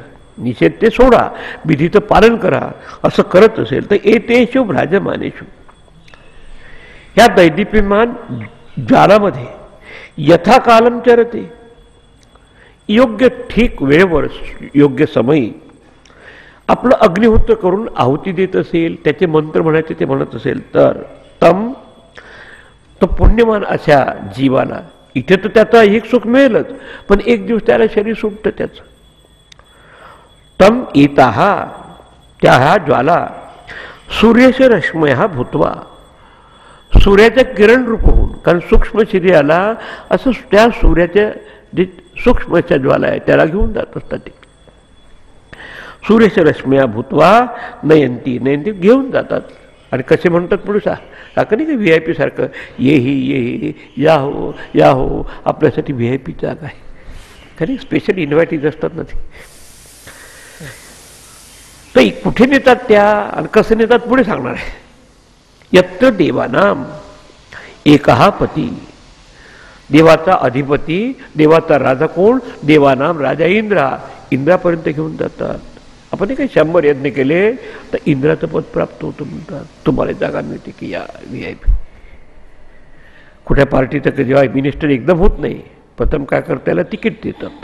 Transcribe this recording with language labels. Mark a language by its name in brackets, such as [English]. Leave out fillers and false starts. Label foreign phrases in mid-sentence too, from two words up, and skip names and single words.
[Marathi] निषेध ते सोडा, विधीचं पालन करा, असं करत असेल तर [Sanskrit] एतेषु भ्राजमानेषु, [Marathi] ह्या दैदीप्यमान ज्वालामध्ये [Sanskrit] यथाकालम चरते, [Marathi] योग्य ठीक वेळेवर योग्य समयी आपलं अग्निहोत्र करून आहुती देत असेल, त्याचे मंत्र म्हणायचे ते म्हणत असेल तर तो पुण्यमान अशा जीवाला इथे तर त्याचं ऐहिक सुख मिळेलच, पण एक दिवस त्याला शरीर सुटतं त्याचं. [Sanskrit] तम एताः, [Marathi] त्या ह्या ज्वाला [Sanskrit] सूर्यस्य रश्मयः भूत्वा, [Marathi] सूर्याच्या किरण रूप होऊन, कारण सूक्ष्म शरीराला असं त्या सूर्याच्या जे सूक्ष्मच्या ज्वाला आहे त्याला घेऊन जात असतात. ते [Sanskrit] सूर्यस्य रश्मया भूत्वा नयंती, [Marathi] नयंती घेऊन जातात. आणि कसे म्हणतात पुढे सारखं नाही का VIP सारखं, ये या हो आपल्यासाठी VIP जागा आहे. खरी [English] special invitees [Marathi] असतात ना ते. तर कुठे नेतात त्या आणि कसं नेतात पुढे सांगणार आहे. [Sanskrit] यत्र देवानाम एकहा पती, [Marathi] देवाचा अधिपती, देवाचा राजा कोण, [Sanskrit] देवानाम राजा इंद्रा, [Marathi] इंद्रापर्यंत घेऊन जातात. आपण काही 100 यज्ञ केले तर इंद्राचं पद प्राप्त होतं म्हणतात. तुम्हाला जागा मिळते की या VIP. कुठल्या पार्टीचं जेव्हा मिनिस्टर एकदम होत नाही, प्रथम काय करता त्याला तिकीट देतात.